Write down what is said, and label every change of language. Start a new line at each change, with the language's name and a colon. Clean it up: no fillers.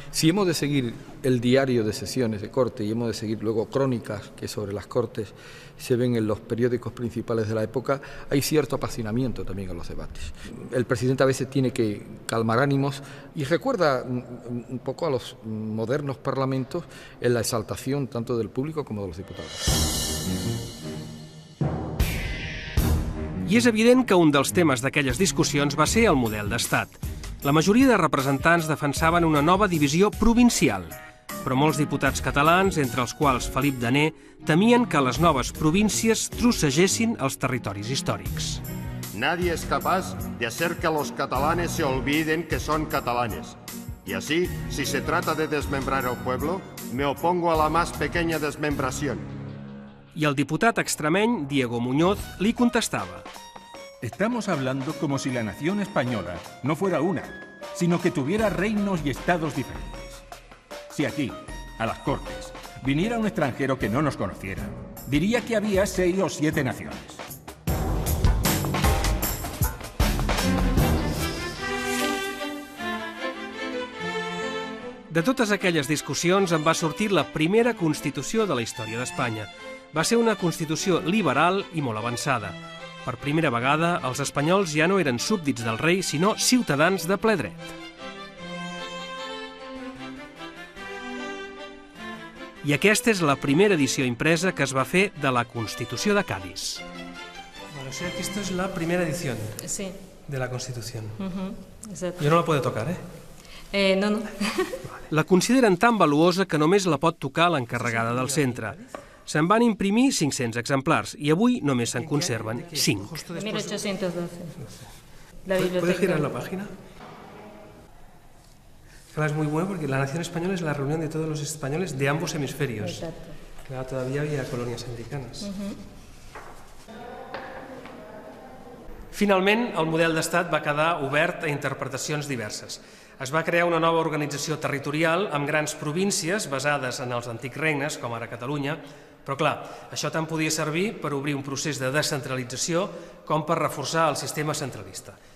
Spanish: Si hemos de seguir el diario de sesiones de corte y hemos de seguir luego crónicas que sobre las cortes se ven en los periódicos principales de la época, hay cierto apasionamiento también en los debates. El presidente a veces tiene que calmar ánimos y recuerda un poco a los modernos parlamentos en la exaltación tanto del público como de los diputados.
Catalan: I és evident que un dels temes d'aquelles discussions va ser el model d'estat. La majoria de representants defensaven una nova divisió provincial, però molts diputats catalans, entre els quals Felip Daner, temien que les noves províncies trossegessin els territoris històrics.
Spanish: Nadie es capaz de hacer que los catalanes se olviden que son catalanes. Y así, si se trata de desmembrar el pueblo, me opongo a la más pequeña desmembración.
Catalan: I el diputat extremeny, Diego Muñoz, li contestava.
Spanish: Estamos hablando como si la nación española no fuera una, sino que tuviera reinos y estados diferentes. Si aquí, a las Cortes, viniera un extranjero que no nos conociera, diría que había 6 o 7 naciones.
Catalan: De totes aquelles discussions en va sortir la primera Constitució de la història d'Espanya. Va ser una Constitució liberal i molt avançada. Per primera vegada, els espanyols ja no eren súbdits del rei, sinó ciutadans de ple dret. I aquesta és la primera edició impresa que es va fer de la Constitució de Cádiz.
Spanish: O sea que esto es la primera edición de la Constitución. Exacto. Yo no la puedo tocar, ¿eh? No.
Catalan: La consideren tan valuosa que només la pot tocar l'encarregada del centre. Se'n van imprimir 500 exemplars i avui només se'n conserven 5. 1812.
Spanish: ¿Puedes girar la página? Es muy bueno porque la nación española es la reunión de todos los españoles de ambos hemisferios. Exacto. Claro, todavía había colonias americanas.
Catalan: Finalment, el model d'estat va quedar obert a interpretacions diverses. Es va crear una nova organització territorial amb grans províncies basades en els antics regnes, com ara Catalunya, però clar, això tant podia servir per obrir un procés de descentralització com per reforçar el sistema centralista.